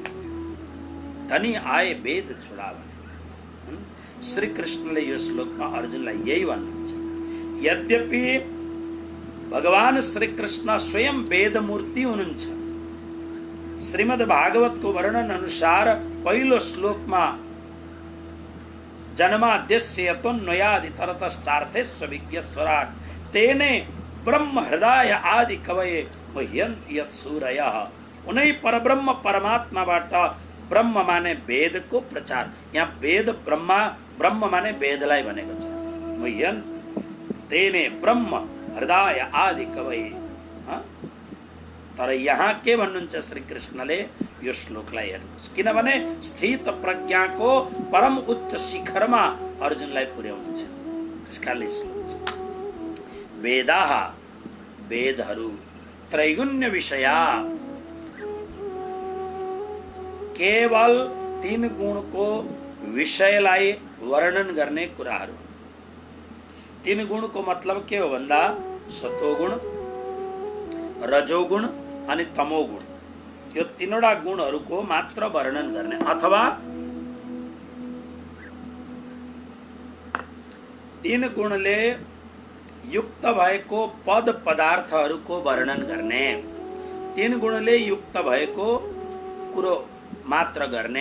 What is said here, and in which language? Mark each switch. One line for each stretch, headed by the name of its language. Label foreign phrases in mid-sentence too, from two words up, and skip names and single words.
Hindi: धनी आए वेद छुडावने।
Nepali: श्री कृष्णले यो श्लोकमा अर्जुनलाई यही भन्नुहुन्छ। यद्यपि भगवान श्री कृष्ण स्वयं वेद मूर्ति हुनुहुन्छ। श्रीमद् भागवतको वर्णन अनुसार पहिलो श्लोकमा
Sanskrit: जन्माद्यस्य यतोऽन्वयादितरतश्चार्थेष्वभिज्ञस्वराट् तेने ब्रह्म हृदय आदि कवये मुह्यन्ति यत्सूरयः।
Nepali: उनै परब्रह्म परमात्माबाट ब्रह्म माने वेदको प्रचार, यहाँ वेद ब्रह्म माने वेदलाई भनेको छ।
Sanskrit: मुह्यन्ति तेने ब्रह्म हृदय आदि कवये।
Nepali: तर यहाँ के भन्नुहुन्छ श्री कृष्णले, यो श्लोकलाई हेर्नुहोस्, किनभने स्थित प्रज्ञाको परम उच्च शिखरमा अर्जुनलाई पुर्याउनु छ। त्यसकारणले श्लोक छ। वेदाः वेदहरू
Sanskrit: त्रैगुण्य विषया,
Nepali: केवल 3 गुणको विषयलाई वर्णन गर्ने कुराहरू। 3 गुणको मतलब के हो भन्दा सत्वगुण, रजोगुण अनि तमोगुण, यो 3वटा गुणहरूको मात्र वर्णन गर्ने, अथवा 3 गुणले युक्त भएको पद पदार्थहरूको वर्णन गर्ने, 3 गुणले युक्त भएको कुरो मात्र गर्ने।